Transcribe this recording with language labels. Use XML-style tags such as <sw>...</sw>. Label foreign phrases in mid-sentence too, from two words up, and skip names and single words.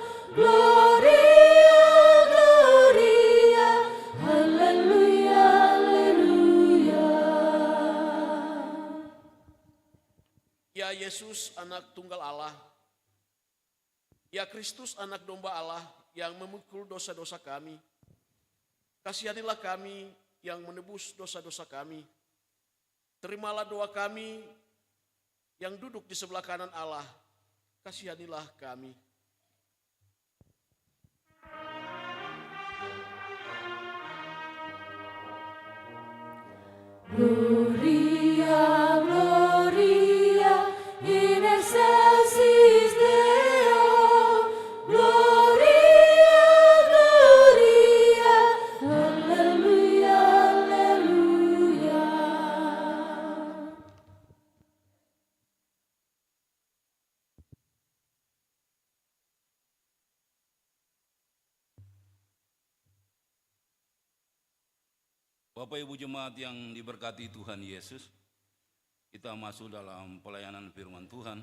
<la>Gloria, Gloria,</la> <id>Haleluya, Haleluya. Ya Yesus, anak tunggal Allah. Ya Kristus, anak domba Allah yang memikul dosa-dosa kami. Kasihanilah kami yang menebus dosa-dosa kami. Terimalah doa kami yang duduk di sebelah kanan Allah. Kasihanilah kami.</id> <la>Gloria, Gloria, in excelsis Deo. Gloria, Gloria,</la> <id>Haleluya, Haleluya. Bapak Ibu Jemaat yang diberkati Tuhan Yesus, kita masuk dalam pelayanan firman Tuhan.</id>